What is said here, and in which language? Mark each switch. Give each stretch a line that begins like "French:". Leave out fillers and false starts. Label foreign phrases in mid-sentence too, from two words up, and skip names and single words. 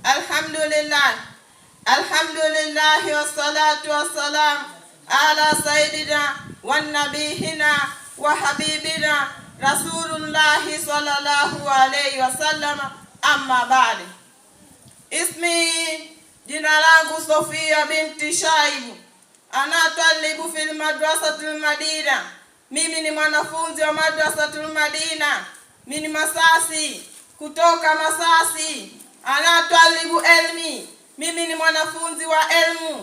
Arabic: الحمد لله والصلاة والسلام على سيدنا ونبينا وحبيبنا رسول الله صلى الله عليه وسلم أما بعد.
Swahili: Ismi, jina langu
Arabic: Sofia binti Shaibu, أنا طالب في مدرسة المدينة.
Swahili: Mimi ni mwanafunzi wa madrasatul Madina. Mimi ni Masasi, kutoka Masasi.
Arabic: أنا طالب علم,
Swahili: mimi ni mwanafunzi wa elmu.